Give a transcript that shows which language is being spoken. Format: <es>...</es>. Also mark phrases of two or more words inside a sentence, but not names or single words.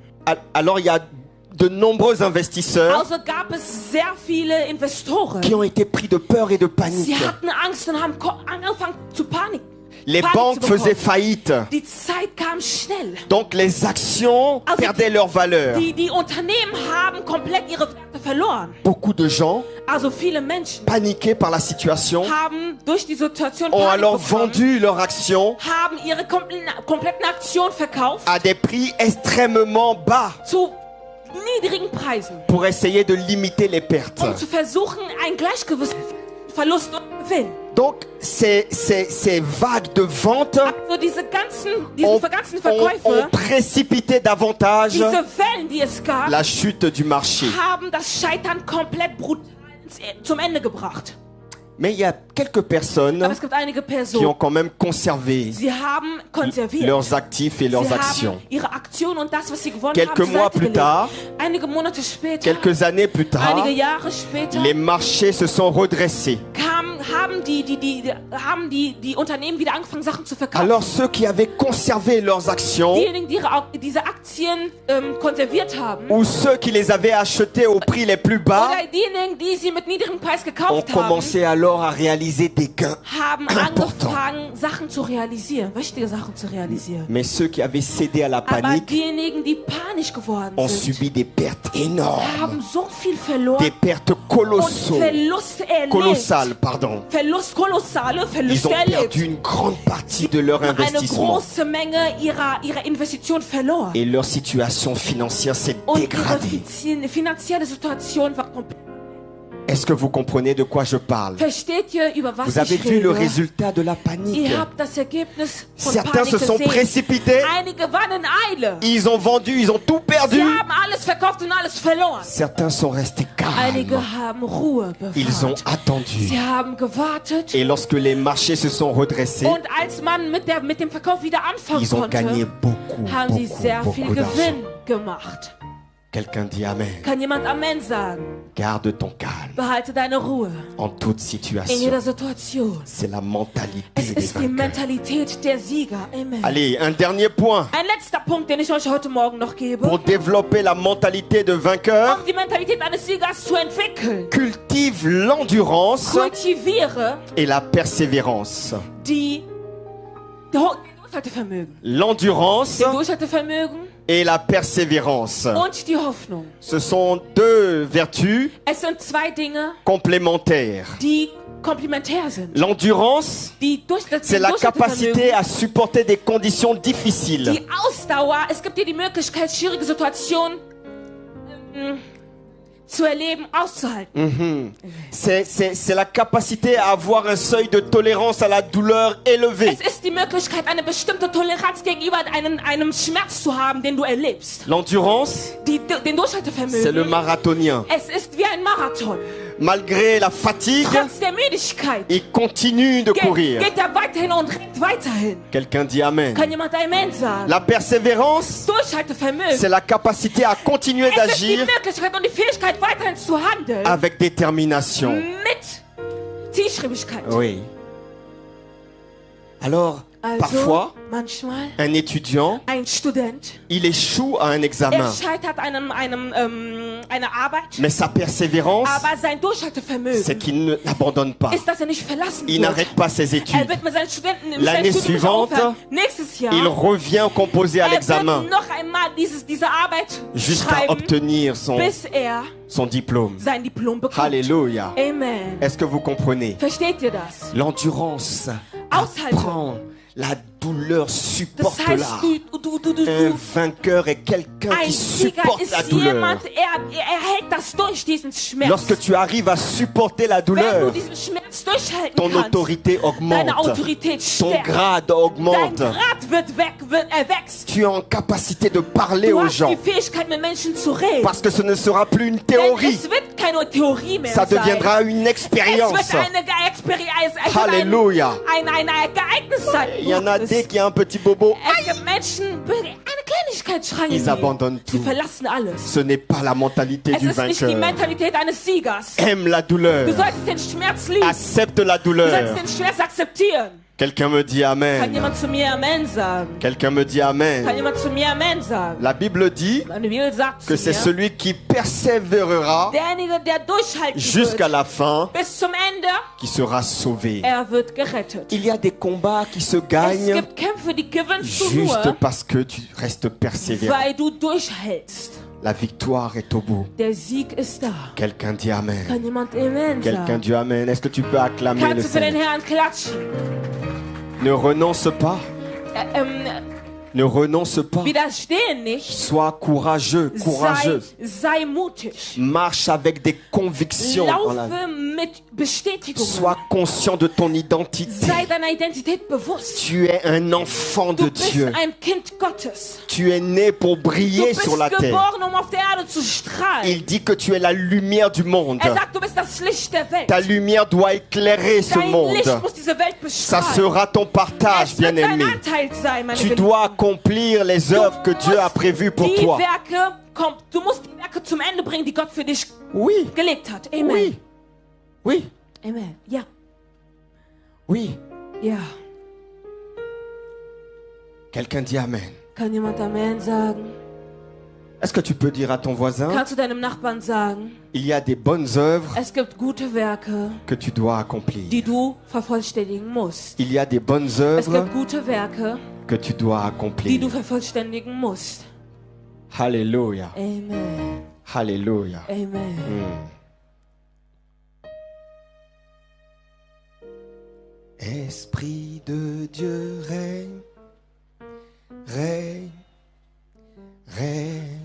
<fr>Alors il y a de nombreux investisseurs</fr> <de>Also gab es sehr viele Investoren.</de> <fr>qui ont été pris de peur et de</fr> <de>Sie</de> <fr>panique.</fr> <de>hatten Angst und haben angefangen zu Panik.</de> <fr>Les</fr> <de>Panik</de> <fr>banques</fr> <de>zu bekommen.</de> <fr>faisaient faillite.</fr> <de>Die Zeit kam schnell.</de> <fr>Donc les actions</fr> <de>Also</de> <fr>perdaient leur valeur.</fr> <de>Die Unternehmen haben komplett ihre Werte verloren.</de> <fr>Beaucoup de gens,</fr> <de>Also viele Menschen</de> <fr>paniqués par la situation,</fr> <de>haben durch die Situation</de> <fr>ont</fr> <de>Panik</de> <fr>alors</fr> <de>bekommen,</de> <fr>vendu leurs actions</fr> <de>haben ihre kompletten Aktionen verkauft</de> <fr>à des prix extrêmement bas</fr> <de>zu niedrigen Preisen,</de> <fr>pour essayer de limiter les pertes.</fr> <de>um zu versuchen, ein Gleichgewicht, Verlust und Gewinn.</de> <fr>Donc ces vagues de vente</fr> <de>Also diese</de> <fr>ont</fr> <de>ganzen Verkäufe,</de> <fr>précipité davantage</fr> <de>diese Wellen, die es gab,</de> <fr>la chute du marché.</fr> <de>haben das Scheitern komplett brutal zum Ende gebracht.</de> <fr>Mais il y a quelques personnes</fr> <de>Aber es gibt einige</de> <fr>qui ont</fr> <de>Personen,</de> <fr>quand même conservé</fr> <de>sie haben konserviert.</de> <fr>leurs actifs et leurs</fr> <de>Sie</de> <fr>actions.</fr> <de>haben ihre Aktion und das, was sie gewonnen</de> <fr>Quelques</fr> <de>haben, zur</de> <fr>mois</fr> <de>Seite</de> <fr>plus</fr> <de>gelegt.</de> <fr>tard,</fr> <de>Einige Monate später,</de> <fr>quelques années plus tard,</fr> <de>einige Jahre später,</de> <fr>les marchés se sont redressés.</fr> <de>haben die Unternehmen wieder angefangen, Sachen zu verkaufen.</de> <fr>Alors ceux qui avaient conservé leurs actions</fr> <de>Diejenigen, die diese Aktien konserviert haben,</de> <fr>ou ceux qui les avaient achetées au prix les plus bas</fr> <de>oder diejenigen, die sie mit niedrigem Preis</de> <fr>ont</fr> <de>gekauft haben,</de> <fr>commencé alors à réaliser des gains.</fr> <de>haben</de> <fr>Important.</fr> <de>angefangen, Sachen zu realisieren, wichtige Sachen zu realisieren.</de> <fr>Mais ceux qui avaient cédé à la</fr> <de>Aber</de> <fr>panique</fr> <de>diejenigen, die panisch geworden</de> <fr>ont</fr> <de>sind,</de> <fr>subi des pertes énormes,</fr> <de>haben so viel verloren</de> <fr>des pertes</fr> <de>und Verluste erlebt.</de> <fr>colossales, pardon.</fr> <de>Kolossale</de> <fr>Ils</fr> <de>Verluste</de> <fr>ont perdu</fr> <de>erlebt.</de> <fr>une grande partie de leur</fr> <de>Eine</de> <fr>investissement</fr> <de>große Menge ihrer Investition verloren.</de> <fr>et leur situation financière s'est</fr> <de>Und ihre</de> <fr>dégradée.</fr> <de>finanzielle Situation war komplett.</de> <fr>Est-ce que vous comprenez de quoi je parle?</fr> <de>Versteht ihr, über was</de> <fr>Vous avez</fr> <de>ich</de> <fr>vu le</fr> <de>rede?</de> <fr>résultat de la panique.</fr> <de>Ihr habt das Ergebnis von</de> <fr>Certains</fr> <de>Panik</de> <fr>se sont</fr> <de>gesehen.</de> <fr>précipités,</fr> <de>Einige waren in Eile.</de> <fr>ils ont vendu, ils ont tout perdu.</fr> <de>Sie haben alles verkauft und alles verloren.</de> <fr>Certains sont restés</fr> <de>Einige</de> <fr>calmes.</fr> <de>haben Ruhe</de> <fr>Ils ont</fr> <de>bewahrt.</de> <fr>attendu.</fr> <de>Sie haben gewartet.</de> <fr>Et lorsque les marchés se sont redressés,</fr> <de>Und als man mit dem Verkauf wieder anfangen</de> <fr>ils ont gagné</fr> <de>konnte,</de> <fr>beaucoup,</fr> <de>haben sie sehr viel</de> <fr>beaucoup d'argent.</fr> <de>Gewinn gemacht.</de> <fr>Quelqu'un dit Amen.</fr> <de>Kann jemand Amen sagen?</de> <fr>Garde ton calme</fr> <de>Behalte deine Ruhe</de> <fr>en toute</fr> <de>in</de> <fr>situation.</fr> <de>jeder Situation.</de> <fr>C'est la mentalité</fr> <de>Es</de> <fr>des</fr> <de>ist die</de> <fr>vainqueurs.</fr> <de>Mentalität der Sieger.</de> <fr>Amen. Allez, un dernier point.</fr> <de>Ein letzter Punkt, den ich euch heute Morgen noch gebe.</de> <fr>Pour développer la mentalité de vainqueur,</fr> <de>Um die Mentalität eines Siegers zu entwickeln,</de> <fr>cultive l'endurance</fr> <de>kultiviere</de> <fr>et la persévérance.</fr> <de>den Durchhaltevermögen.</de> <fr>L'endurance</fr> <de>Den Durchhaltevermögen</de> <fr>et la persévérance.</fr> <de>und die Hoffnung.</de> <fr>Ce sont deux vertus</fr> <de>Es sind zwei Dinge,</de> <fr>complémentaires.</fr> <de>die komplementär sind.</de> <fr>L'endurance, c'est la capacité à supporter des conditions difficiles.</fr> <de>Die Ausdauer, es gibt dir die Möglichkeit, schwierige Situationen zu erleben, auszuhalten.</de> <fr>C'est la capacité à avoir un seuil de tolérance à la douleur élevé.</fr> <de>Es ist die Möglichkeit, eine bestimmte Toleranz gegenüber einem Schmerz zu haben, den du erlebst.</de> <fr>L'endurance,</fr> <de>Den</de> <fr>c'est le</fr> <de>Durchhaltevermögen.</de> <fr>marathonien.</fr> <de>Es ist wie ein Marathon.</de> <fr>Malgré la fatigue,</fr> <de>Trotz der Müdigkeit</de> <fr>il continue de courir.</fr> <de>geht er weiterhin und rennt weiterhin.</de> <fr>Quelqu'un dit Amen.</fr> <de>Kann jemand Amen sagen?</de> <fr>La persévérance,</fr> <de>Durchhaltevermögen.</de> <fr>c'est la capacité à continuer</fr> <de>Es ist die</de> <fr>d'agir</fr> <de>Möglichkeit und die Fähigkeit, weiterhin zu handeln.</de> <fr>avec détermination.</fr> <de>Mit Zielstrebigkeit.</de> <fr>Oui. Alors, parfois,</fr> <de>manchmal,</de> <fr>un étudiant,</fr> <de>ein Student,</de> <fr>il échoue à un examen.</fr> <de>scheitert einer Arbeit,</de> <fr>Mais sa persévérance,</fr> <de>aber sein Durchhaltevermögen</de> <fr>c'est qu'il n'abandonne pas.</fr> <de>ist, dass er nicht verlassen</de> <fr>Il</fr> <de>wird.</de> <fr>n'arrête pas ses études.</fr> <de>Er wird mit seinen Studenten im</de> <fr>L'année</fr> <de>Studium nicht</de> <fr>suivante,</fr> <de>aufhören. Nächstes Jahr,</de> <fr>Il revient composer à</fr> <de>er</de> <fr>l'examen</fr> <de>wird noch einmal diese Arbeit</de> <fr>jusqu'à</fr> <de>schreiben,</de> <fr>obtenir</fr> <de>bis er</de> <fr>son diplôme.</fr> <de>sein Diplom bekommt.</de> <fr>Alléluia.</fr> <de>Amen.</de> <fr>Est-ce que vous comprenez?</fr> <de>Versteht ihr das?</de> <fr>L'endurance</fr> <de>Aushaltung.</de> <fr>apprend la douleur,</fr> <de>Das</de> <fr>supporte-la.</fr> <de>heißt,</de> <fr>Un vainqueur est quelqu'un</fr> <de>ein</de> <fr>qui</fr> <de>Sieger</de> <fr>supporte la</fr> <de>ist</de> <fr>douleur.</fr> <de>jemand, er hält das durch, diesen Schmerz.</de> <fr>Lorsque tu arrives à supporter la</fr> <de>Wenn du</de> <fr>douleur,</fr> <de>diesen Schmerz durchhalten</de> <fr>ton</fr> <de>kannst,</de> <fr>autorité</fr> <de>deine</de> <fr>augmente,</fr> <de>Autorität</de> <fr>ton</fr> <de>stärkt,</de> <fr>grade</fr> <de>dein</de> <fr>augmente.</fr> <de>Grad wächst.</de> <fr>Tu es en capacité de parler</fr> <de>Du</de> <fr>aux</fr> <de>hast</de> <fr>gens</fr> <de>die Fähigkeit, mit Menschen zu reden.</de> <fr>parce que ce ne sera plus une</fr> <de>Denn</de> <fr>théorie,</fr> <de>es wird keine Theorie mehr</de> <fr>ça</fr> <de>sein.</de> <fr>deviendra une</fr> <de>Es</de> <fr>expérience.</fr> <de>wird eine Experience,</de> <fr>Alléluia.</fr> <de>ein Ereignis sein.</de> <fr>Il y en a des qui ont un petit bobo.</fr> <de>Es gibt Menschen, eine Kleinigkeit schreien</de> <fr>Ils</fr> <de>sie.</de> <fr>abandonnent</fr> <de>Sie</de> <fr>tout.</fr> <de>verlassen alles.</de> <fr>Ce n'est pas la mentalité</fr> <de>Es</de> <fr>du</fr> <de>ist nicht die</de> <fr>vainqueur.</fr> <de>Mentalität eines Siegers.</de> <fr>Aime la douleur.</fr> <de>Du solltest den Schmerz lieben.</de> <fr>Accepte la</fr> <de>Du</de> <fr>douleur.</fr> <de>solltest den Schmerz akzeptieren.</de> <fr>Quelqu'un me dit</fr> <de>Kann</de> <fr>Amen.</fr> <de>jemand zu mir Amen sagen?</de> <fr>Quelqu'un me dit</fr> <de>Kann</de> <fr>Amen.</fr> <de>jemand zu mir Amen sagen?</de> <fr>La Bible dit</fr> <de>Meine Bibel sagt zu</de> <fr>que c'est</fr> <de>mir,</de> <fr>celui qui persévérera</fr> <de>derjenige, der durchhalten</de> <fr>jusqu'à</fr> <de>wird,</de> <fr>la fin</fr> <de>bis zum Ende,</de> <fr>qui sera sauvé.</fr> <de>er wird gerettet.</de> <fr>Il y a des combats qui se</fr> <de>Es</de> <fr>gagnent</fr> <de>gibt Kämpfe, die gewinnst du</de> <fr>juste</fr> <de>nur,</de> <fr>parce que tu restes persévérant.</fr> <de>weil du durchhältst.</de> <fr>La victoire est au bout.</fr> <de>Der Sieg ist da.</de> <fr>Quelqu'un dit Amen.</fr> <de>Kann jemand Amen</de> <fr>Quelqu'un</fr> <de>sagen?</de> <fr>dit Amen. Est-ce que tu peux acclamer le</fr> <de>Kannst du für den</de> <fr>Seigneur?</fr> <de>Herrn klatschen?</de> <fr>Ne renonce pas. Äh, ähm, Ne renonce pas.</fr> <de>Widerstehe nicht.</de> <fr>Sois courageux, courageux.</fr> <de>Sei mutig.</de> <fr>Marche avec des convictions.</fr> <de>Laufe mit Bestätigung.</de> <fr>Sois conscient de ton identité.</fr> <de>Sei deiner Identität bewusst.</de> <fr>Tu es un enfant de</fr> <de>Du bist</de> <fr>Dieu.</fr> <de>ein Kind Gottes.</de> <fr>Tu es né pour</fr> <de>Du</de> <fr>briller</fr> <de>bist</de> <fr>sur la terre.</fr> <de>geboren, um auf der Erde zu strahlen.</de> <fr>Il dit que tu es la lumière du monde.</fr> <de>Sagt, du bist das Licht der Welt.</de> <fr>Ta lumière doit éclairer ce</fr> <de>Dein</de> <fr>monde.</fr> <de>Licht muss diese Welt</de> <fr>Ça</fr> <de>bestrahlen.</de> <fr>sera ton partage,</fr> <de>Es wird dein</de> <fr>bien-aimé.</fr> <de>Anteil sein, meine</de> <fr>Tu</fr> <de>Geliebten.</de> <fr>dois accomplir les œuvres que Dieu a prévues pour</fr> <de>Die</de> <fr>toi.</fr> <de>Werke, du musst die Werke zum Ende bringen, die Gott für dich</de> <fr>Oui,</fr> <de>gelegt hat.</de> <fr>Amen. oui, oui,</fr> <de>Amen. Ja.</de> <fr>oui.</fr> <de>Ja.</de> <fr>Quelqu'un dit Amen.</fr> <de>Kann jemand Amen sagen?</de> <fr>Est-ce que tu peux dire à ton voisin,</fr> <de>Kannst du deinem Nachbarn sagen,</de> <fr>il y a des bonnes œuvres</fr> <de>es gibt gute Werke,</de> <fr>que tu dois accomplir.</fr> <de>die du vervollständigen musst.</de> <fr>Il y a des bonnes</fr> <de>Es</de> <fr>œuvres</fr> <de>gibt gute Werke,</de> <fr>que tu dois</fr> <de>die</de> <fr>accomplir.</fr> <de>du vervollständigen musst.</de> <fr>Alléluia.</fr> <de>Amen.</de> <fr>Alléluia.</fr> <de>Amen.</de> <fr>Esprit de Dieu règne, règne, règne.</fr>